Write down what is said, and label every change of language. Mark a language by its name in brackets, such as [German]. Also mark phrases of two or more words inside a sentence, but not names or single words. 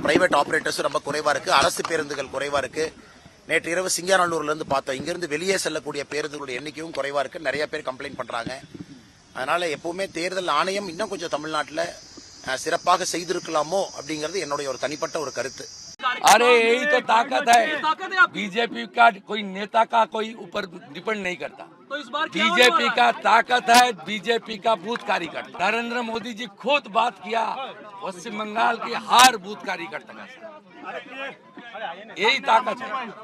[English] private operatorsும் [Tamil] ரொம்ப குறைவா இருக்கு. அரசு பேருந்துகள் குறைவா இருக்கு. நேற்று இரவு சிங்காரல்லூர்ல இருந்து பார்த்தோம். இங்கிருந்து வெளியே செல்லக்கூடிய பேருந்துகளுடைய எண்ணிக்கையும் குறைவா இருக்கு. நிறைய பேர் கம்ப்ளைண்ட் பண்றாங்க. அதனால எப்பவுமே தேர்தல் ஆணையம் இன்னும் கொஞ்சம் தமிழ்நாட்டில் சிறப்பாக செய்திருக்கலாமோ அப்படிங்கிறது என்னுடைய ஒரு தனிப்பட்ட ஒரு கருத்து. [Hindi] अरे यही तो ताकत है। बीजेपी का कोई नेता का कोई ऊपर डिपेंड नहीं करता। बीजेपी का ताकत है, बीजेपी का बूथ कार्यकर्ता। नरेंद्र मोदी जी खुद बात किया, पश्चिम बंगाल की हार बूथ कार्यकर्ता का, यही ताकत है।